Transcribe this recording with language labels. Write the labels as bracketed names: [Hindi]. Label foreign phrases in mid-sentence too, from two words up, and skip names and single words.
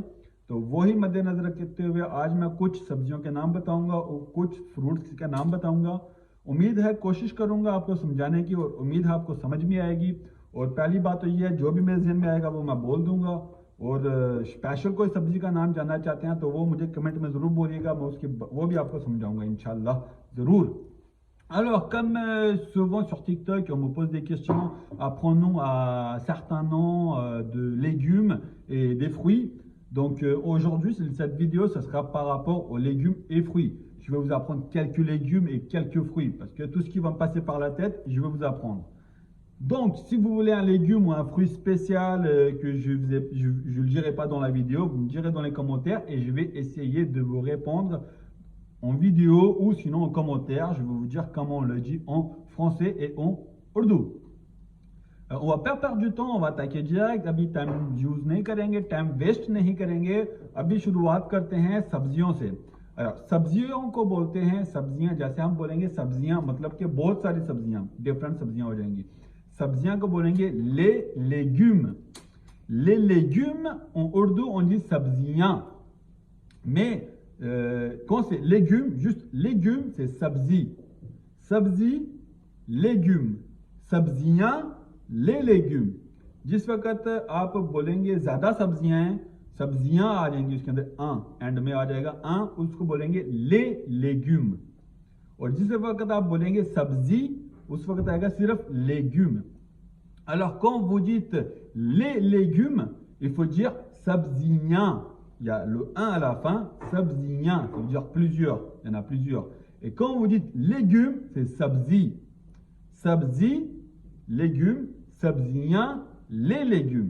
[Urdu] تو وہی مدنظر رکھتے ہوئے آج میں کچھ سبزیوں کے نام بتاؤں گا اور کچھ فروٹس کے نام بتاؤں گا. امید ہے، کوشش کروں گا آپ کو سمجھانے کی، اور امید ہے آپ کو سمجھ میں آئے گی. اور پہلی بات تو یہ ہے، جو بھی میرے ذہن میں آئے گا وہ میں بول دوں گا. اور اسپیشل کوئی سبزی کا نام جاننا چاہتے ہیں تو وہ مجھے کمنٹ میں ضرور بولیے گا، میں وہ بھی آپ کو سمجھاؤں گا ان شاء اللہ ضرور. [French] Alors, comme souvent sur TikTok, on me pose des questions, apprenons à certains noms de légumes et des fruits. Donc aujourd'hui, cette vidéo, ce sera par rapport aux légumes et fruits. Je vais vous apprendre quelques légumes et quelques fruits, parce que tout ce qui va me passer par la tête, je vais vous apprendre. Donc, si vous voulez un légume ou un fruit spécial que je ne le dirai pas dans la vidéo, vous me direz dans les commentaires et je vais essayer de vous répondre en vidéo ou sinon en commentaire. Je vais vous dire comment on le dit en français et en ourdou. On va pas perdre du temps, on va attaquer direct. [Urdu] अभी [English] time use [Urdu] نہیں کریں گے, [English] time waste [Urdu] نہیں کریں گے. ابھی شروعات کرتے ہیں سبزیوں سے۔ سبزیوں کو بولتے ہیں سبزیاں، جیسے ہم بولیں گے سبزیاں مطلب کہ بہت ساری سبزیاں، ڈفرنٹ سبزیاں ہو جائیں گی. سبزیاں کو بولیں گے [French] les légumes. Les légumes en ourdou on dit सब्जियां, mais quand c'est légumes, juste légumes, c'est sabzi. Sabzi, légumes. सब्जियां, les légumes. [Urdu] جس وقت آپ بولیں گے زیادہ سبزیاں ہیں، سبزیاں آ جائیں گی اس کے اندر un, اینڈ میں آ جائے گا un, اس کو بولیں گے [French] les légumes. [Urdu] اور جس وقت آپ بولیں گے سبزی، اس وقت آئے گا صرف légumes. [French] Alors quand vous dites les légumes, il faut dire sabziyan. Il y a le 1 à la fin, sabziyan, ça veut dire plusieurs, il y en a plusieurs. Et quand vous dites légumes, c'est sabzi. Sabzi, légumes, sabziyan, les légumes.